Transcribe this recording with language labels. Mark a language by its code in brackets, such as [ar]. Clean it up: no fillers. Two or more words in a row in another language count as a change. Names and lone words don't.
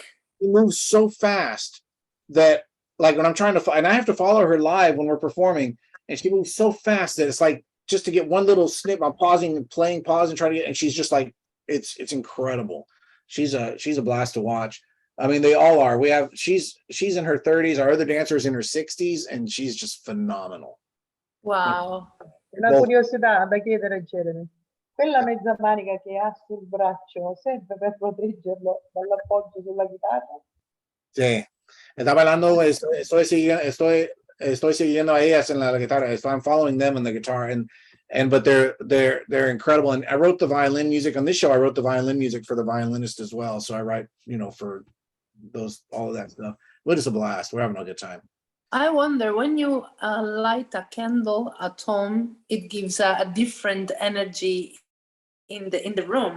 [en] She moves so fast that like when I'm trying to, and I have to follow her live when we're performing, and she moves so fast that it's like just to get one little snip, I'm pausing and playing, pause and trying to get, and she's just like, it's incredible. She's a blast to watch. I mean, they all are. She's in her 30s. Our other dancer's in her 60s, and she's just phenomenal. Wow. [it] Una curiosità da chiedere, Jeremy. Quella mezza manica che ha sul braccio serve per proteggerlo dall'appoggio sulla chitarra? [es] Sí. Está bailando, estoy siguiendo a ellas en la guitarra. [en] I'm following them in the guitar, but they're incredible. And I wrote the violin music on this show. I wrote the violin music for the violinist as well. So I write, for all of that stuff. But it's a blast. We're having a good time. I wonder, when you light a candle at home, it gives a different energy in the room.